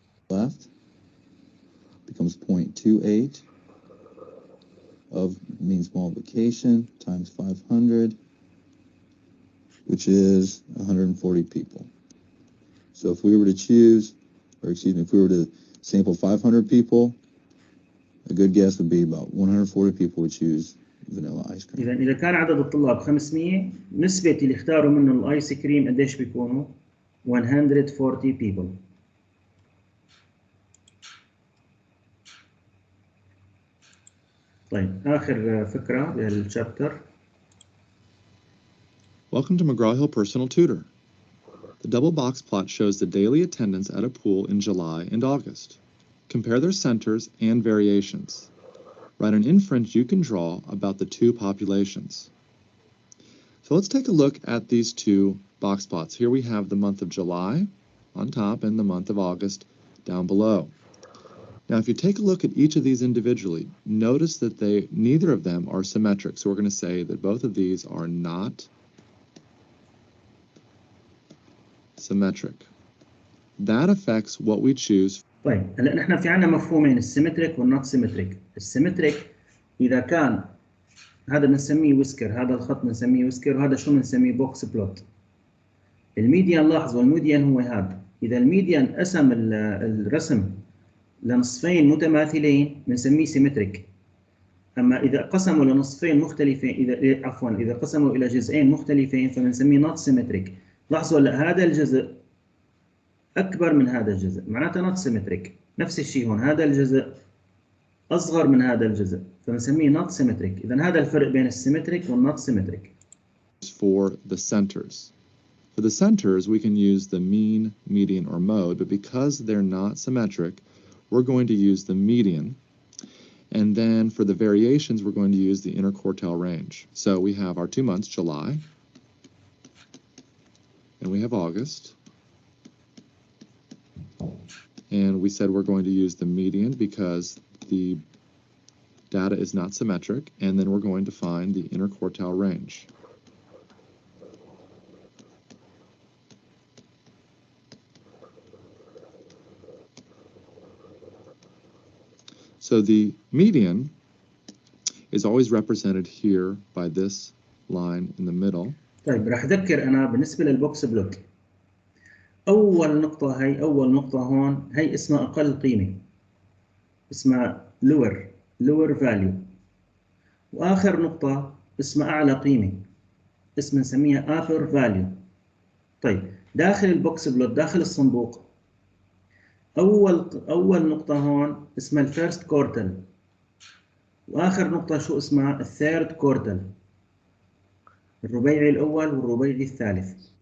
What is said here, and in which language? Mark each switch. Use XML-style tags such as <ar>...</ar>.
<en>Left becomes 0.28 of means multiplication times 500, which is 140 people. So if we were to choose, or excuse me, if we were to sample 500 people, a good guess would be about 140 people would choose vanilla ice cream.</en> <ar>إذا كان عدد الطلاب 500 نسبة اللي اختاروا منه الآيس كريم قديش بيكونوا 140 people. طيب آخر فكرة بالشابتر.</ar> <en>Welcome to McGraw-Hill Personal Tutor. The double box plot shows the daily attendance at a pool in July and August. Compare their centers and variations. Write an inference you can draw about the two populations. So let's take a look at these two box plots. Here we have the month of July on top and the month of August down below. Now, if you take a look at each of these individually, notice that neither of them are symmetric. So we're going to say that both of these are not symmetric. That affects what we choose.</en> <ar>طيب هلا نحن في عندنا مفهومين السيمتريك والنوت سيمتريك. السيمتريك إذا كان هذا بنسميه ويسكر، هذا الخط بنسميه ويسكر، وهذا شو بنسميه بوكس بلوت. الميديان لاحظوا الميديان هو هذا. إذا الميديان قسم الرسم لنصفين متماثلين بنسميه سيمتريك. أما إذا قسموا لنصفين مختلفين إذا قسموا إلى جزئين مختلفين فبنسميه نوت سيمتريك. لاحظوا هذا الجزء أكبر من هذا الجزء معناتها نوت سيمتريك. نفس الشيء هون هذا الجزء أصغر من هذا الجزء فبنسميه نوت سيمتريك. إذا هذا الفرق بين السيمتريك والنوت سيمتريك.</ar> <en>For the centers. For the centers we can use the mean, median, or mode, but because they're not symmetric we're going to use the median. And then for the variations we're going to use the interquartile range. So we have our 2 months, July, and we have August. And we said we're going to use the median because the data is not symmetric, and then we're going to find the interquartile range. So the median is always represented here by this line in the middle.</en> <ar>طيب راح أذكر أنا بالنسبة للبوكس بلوت. أول نقطة هون هي اسمها أقل قيمة. اسمها</ar> <en>lower value.</en> <ar>وآخر نقطة اسمها أعلى قيمة. اسمها نسميها</ar> <en>upper value.</en> <ar>طيب داخل البوكس بلوت داخل الصندوق أول نقطة هون اسمها الفيرست كورتل. وآخر نقطة شو اسمها الثيرد كورتل. الربيعي الأول والربيعي الثالث.</ar>